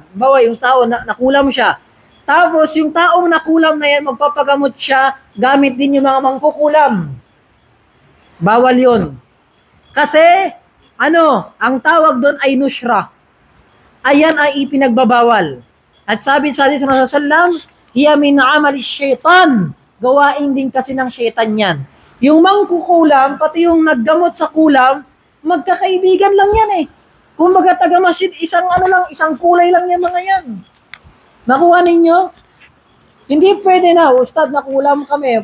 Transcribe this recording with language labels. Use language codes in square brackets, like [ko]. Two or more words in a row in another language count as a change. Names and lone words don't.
[tl] Bawa yung tao na nakulam siya. Tapos yung taong nakulam na yan, magpapagamot siya, gamit din yung mga mangkukulam. Bawal yun. Kasi, ang tawag doon ay nushra. Ayan ay ipinagbabawal. At sabi sa hadith ng Rasulullah, [ar] هي من عمل الشيطان. [tl] Gawain din kasi ng syaitan yan. Yung mangkukulam, pati yung naggamot sa kulam, magkakaibigan lang yan eh. Kung baga taga-masjid, isang kulay lang yan mga yan. Nakuha ninyo? Hindi pwede na, ustad, nakulam kami.